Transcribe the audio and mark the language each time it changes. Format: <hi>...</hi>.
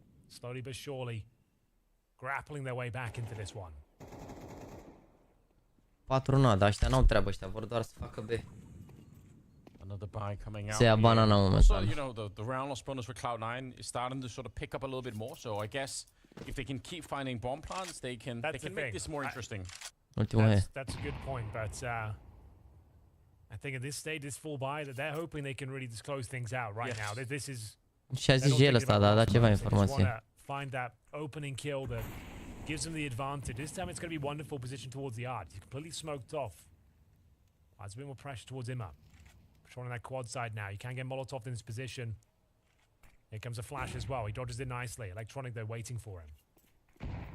<en>Slowly but surely grappling their way back into this one.</en> <ro>4 nada, ăștia n-au treabă, ăștia vor doar să facă B.</ro> <en>Another buy coming out.</en> <ro>Se ia banana momentan.</ro> <en>Also, the round loss bonus for Cloud9 is starting to sort of pick up a little bit more. So I guess if they can keep finding bomb plants, they can make this more interesting. That's a good point, but I think at this stage, this full buy, that they're hoping they can really just close things out right now. This is.</en> <ro>Și a zis el ăsta, da ceva informație.</ro> <en>Find that opening kill that gives them the advantage. This time it's going to be wonderful position towards the arch. He's completely smoked off. There's a bit more pressure towards him up. Trying on that quad side now. You can get Molotov in this position. Here comes a flash as well. He dodges it nicely. Electronic, they're waiting for him.</en>